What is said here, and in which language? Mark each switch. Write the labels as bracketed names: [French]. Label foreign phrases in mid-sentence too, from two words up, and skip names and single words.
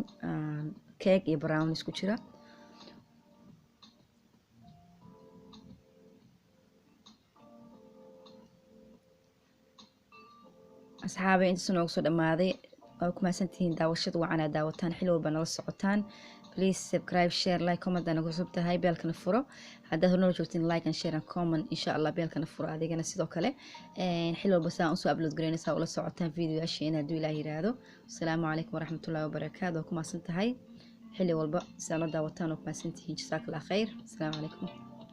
[Somali] keeg iyo brown isku jira. asxaabe intaas noogu soo dhamaaday. waa ku mahadsantihiin daawashada wacan aad daawataan, xilli walba nala socotaan. [English] please subscribe, share, like, comment [Somali] ana kusub tahay beelkana furo. haddaad hornala joogtiin [English] like and share and comment [Arabic] إن شاء الله [Somali] beelkana furo adigana sidoo kale. xilli walba saa usoo upload gareynaysaa ula socotaan videoyaasheena hadduu ilaah yiraahdo. [Arabic] السلام عليكم ورحمة الله وبركاته. [Somali] waa ku mahadsan tahay xilli walba saa la daawataan. waa ku mahadsantihiin. [Arabic] جزاك الله خير. السلام عليكم.